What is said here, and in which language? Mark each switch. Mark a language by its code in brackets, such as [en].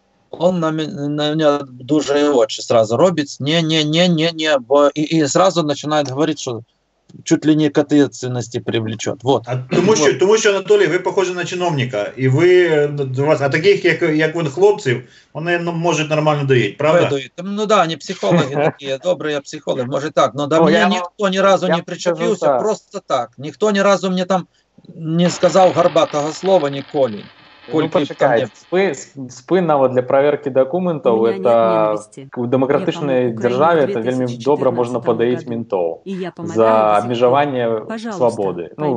[uk] Он на мене дуже очі сразу робить, ні, бо і сразу починає говорити, що [ru] чуть ли не к ответственности привлечет. Вот. [uk] Тому що, Анатолій, ви похожі на чиновника, і а таких, як ви, хлопців, вони можуть нормально доїти, правда? [ru] Ну да, они психологи такие, добрые психологи, может так, но до меня никто ни разу не причепился, просто так. Никто ни разу мне там не сказал горбатого слова ніколи. [uk] Почекайте, спин навіть для перевірки документів, в демократичній державі це вельми добре можна подоїти ментов за обмежування свободи.